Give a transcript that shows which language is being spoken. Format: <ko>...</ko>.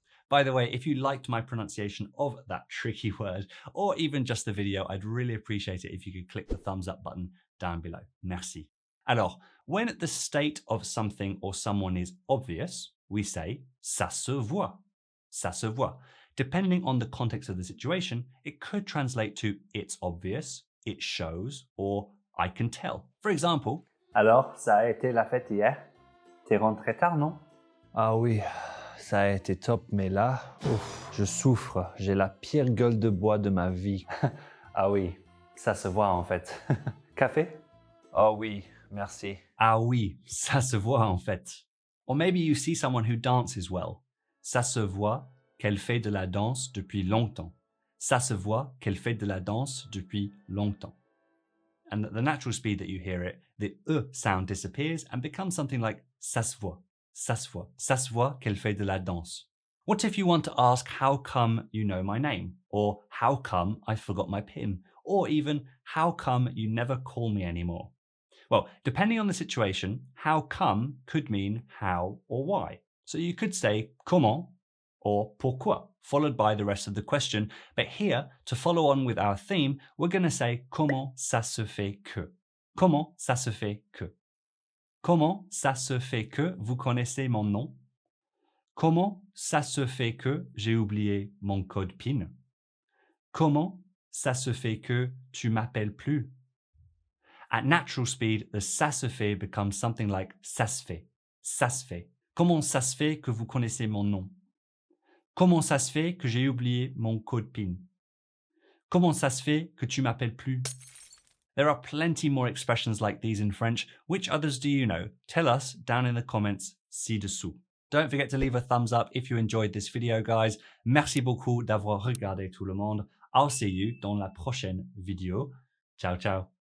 <en>By the way, if you liked my pronunciation of that tricky word, or even just the video, I'd really appreciate it if you could click the thumbs up button down below.</en> <fr>Merci. Alors,</fr> <en>when the state of something or someone is obvious, we say</en> <fr>ça se voit. Ça se voit.</fr> <en>Depending on the context of the situation, it could translate to it's obvious, it shows, or I can tell. For example,</en> <fr>Alors, ça a été la fête hier? T'es rentré tard, non? Ah oui, ça a été top, mais là, je souffre. J'ai la pire gueule de bois de ma vie. Ah oui, ça se voit en fait. Café? Oh oui, merci. ah oui, ça se voit en fait.</fr> <en>Or maybe you see someone who dances well.</en> <fr>Ça se voit qu'elle fait de la danse depuis longtemps. Ça se voit qu'elle fait de la danse depuis longtemps.</fr> <en>And at the natural speed that you hear it, the sound disappears and becomes something like</en> <fr>ça se voit, ça se voit, ça se voit qu'elle fait de la danse.</fr> <en>What if you want to ask how come you know my name? Or how come I forgot my PIN? Or even how come you never call me anymore? Well, depending on the situation, how come could mean how or why. So you could say comment or pourquoi, followed by the rest of the question. But here, to follow on with our theme, we're going to say</en> <fr>comment ça se fait que. Comment ça se fait que. Comment ça se fait que vous connaissez mon nom? Comment ça se fait que j'ai oublié mon code PIN? Comment ça se fait que tu m'appelles plus?</fr> <en>At natural speed, the ça se fait becomes something like</en> <fr>ça se fait, ça se fait. Comment ça se fait que vous connaissez mon nom? Comment ça se fait que j'ai oublié mon code PIN? Comment ça se fait que tu m'appelles plus?</fr> <en>There are plenty more expressions like these in French. Which others do you know? Tell us down in the comments</en> <fr>ci-dessous.</fr> <en>Don't forget to leave a thumbs up if you enjoyed this video, guys.</en> <fr>Merci beaucoup d'avoir regardé tout le monde.</fr> <en>I'll see you</en> <fr>dans la prochaine vidéo. Ciao, ciao.</fr>